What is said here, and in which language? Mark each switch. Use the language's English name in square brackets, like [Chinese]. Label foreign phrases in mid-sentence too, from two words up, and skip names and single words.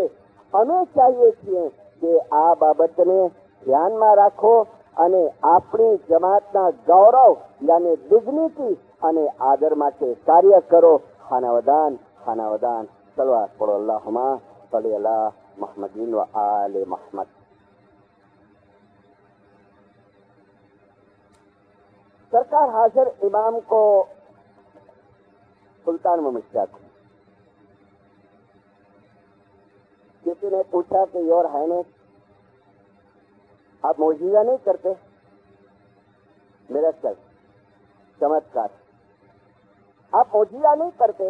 [Gujarati] અમે ચાહીએ છીએ કે આ બાબતને ધ્યાનમાં રાખો અને આપણી જમાતના ગૌરવ યાની ડિગ્નિટી અને આદર માટે કાર્ય કરો. ખાનાવદાન ખાનાવદાન. સલવાત પડો. [Arabic] اللهم صل على محمد وآل محمد. [Urdu] سرکار حاضر امام کو سلطان محمد شاہ کو کسی نے پوچھا کہ [English] Your Highness [Urdu] آپ معجزہ نہیں کرتے؟ میرکل، چمتکار، آپ معجزہ نہیں کرتے؟